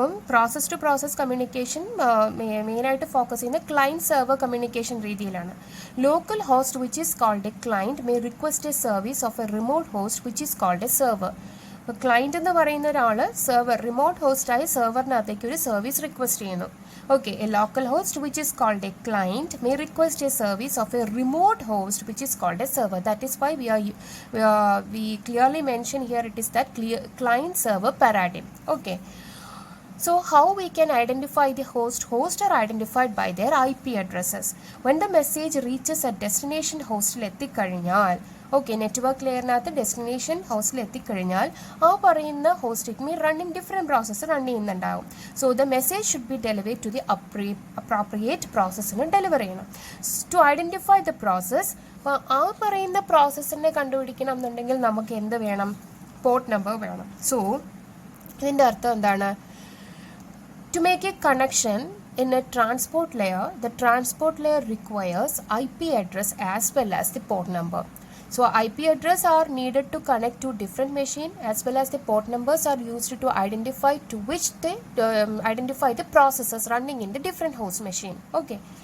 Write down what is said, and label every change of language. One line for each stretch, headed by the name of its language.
Malayalam: Process-to-process communication മെയിനായിട്ട് focus ചെയ്യുന്ന client server communication രീതിയിലാണ്.
English: Local host which is called a client may request a service of a remote host which is called a server.
Malayalam: Client എന്ന് പറയുന്ന ഒരാൾ remote ഹോസ്റ്റായി സെർവറിനകത്തേക്ക് ഒരു service request ചെയ്യുന്നു.
English: Okay, a local host which is called a client may request a service of a remote host which is called a server. That is why we clearly mention here it is that client server paradigm. Okay. So how we can identify the host? Hosts are identified by their IP addresses. When the message reaches a destination
Malayalam: hostil എത്തിക്കഴിഞ്ഞാൽ, okay, network ലെയറിനകത്ത് destination ഹോസ്റ്റിൽ എത്തിക്കഴിഞ്ഞാൽ ആ പറയുന്ന host it mean running different process run ചെയ്യുന്നുണ്ടാവും.
English: So the message should be deliver to the appropriate പ്രോസസ്സിന് deliver ചെയ്യണം. To identify the process,
Malayalam: അപ്പോൾ ആ പറയുന്ന പ്രോസസ്സിനെ കണ്ടുപിടിക്കണം എന്നുണ്ടെങ്കിൽ നമുക്ക് എന്ത് വേണം? പോർട്ട് നമ്പർ വേണം. സോ ഇതിൻ്റെ അർത്ഥം എന്താണ്?
English: To make a connection in a transport layer, the transport layer requires IP address as well as the port number. So IP address are needed to connect to different machine as well as the port numbers are used to identify to which they identify the processes running in the different host machine. Okay.